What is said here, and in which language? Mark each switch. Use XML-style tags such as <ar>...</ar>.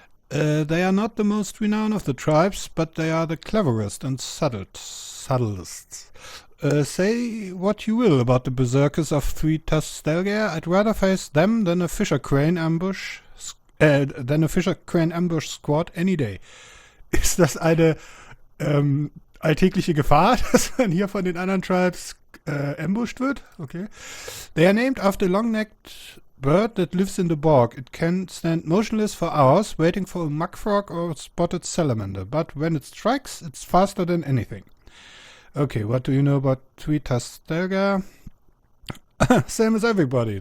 <en>They are not the most renowned of the tribes, but they are the cleverest and subtlest. Say what you will about the berserkers of Three-Tusked Stelgar, I'd rather face them than a Fisher Crane ambush squad any day.</en> <de>Ist das eine alltägliche Gefahr, dass man hier von den anderen Tribes ambushed wird? Okay.</de> <en>They are named after a long-necked bird that lives in the bog. It can stand motionless for hours, waiting for a muck frog or a spotted salamander, but when it strikes, it's faster than anything. Okay, what do you know about Three-Tusked Stelgar? Same as everybody.</en>